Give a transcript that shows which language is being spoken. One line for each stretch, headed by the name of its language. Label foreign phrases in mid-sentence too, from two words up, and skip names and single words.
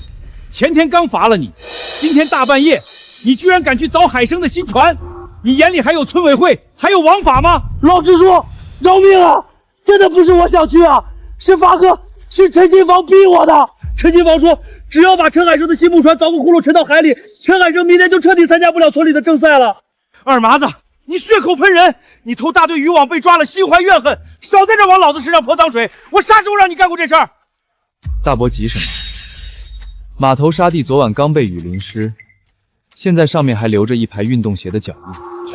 Chinese: 前天刚罚了你，今天大半夜，你居然敢去凿海生的新船！你眼裡還有村委會，還有王法嗎？老支書，饒命啊！真的不是我想去啊，是發哥，是陳金房逼我的。陳金房說，只要把陳海生的新木船鑿個窟窿沉到海裡，陳海生明天就徹底參加不了村裡的正賽了。二麻子，你血口噴人！你偷大隊漁網被抓了，心懷怨恨，少在這往老子身上潑髒水！我啥時候讓你幹過這事兒？大伯急什麼？碼頭沙地昨晚剛被雨淋濕，現在上面還留着一排運動鞋的腳印。